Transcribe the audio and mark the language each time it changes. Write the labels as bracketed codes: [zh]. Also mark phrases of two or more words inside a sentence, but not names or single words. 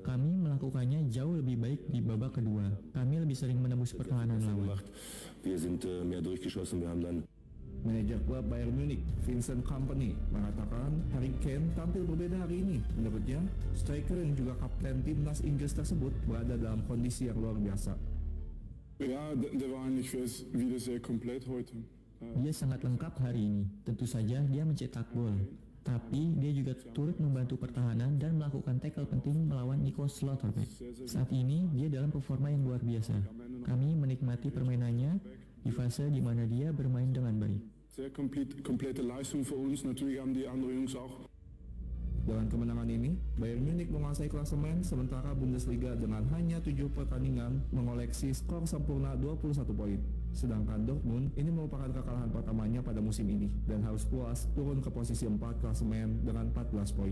[id] Kami melakukannya jauh lebih baik di babak kedua. Kami lebih sering menembus pertahanan lawan. Manajer klub Bayern Munich, Vincent Kompany, mengatakan Harry Kane tampil berbeda hari ini. Menurutnya, striker yang juga kapten timnas Inggris tersebut berada dalam kondisi yang luar biasa. [de] Ja, der war eigentlich wieder sehr komplett heute. [id] Dia sangat lengkap hari ini. Tentu saja dia mencetak gol. Tapi dia juga turut membantu pertahanan dan melakukan tackle penting melawan Nico Schlotterbeck. Saat ini dia dalam performa yang luar biasa. Kami menikmati permainannya di fase di mana dia bermain dengan baik. [de] Sehr komplette Leistung für uns. Natürlich haben die anderen Jungs auch. [id] Dengan kemenangan ini, Bayern Munich menguasai klasemen, sementara Bundesliga dengan hanya 7 pertandingan mengoleksi skor sempurna 21 poin. Sedangkan Dortmund ini merupakan kekalahan pertamanya pada musim ini dan harus puas turun ke posisi 4 klasemen dengan 14 poin.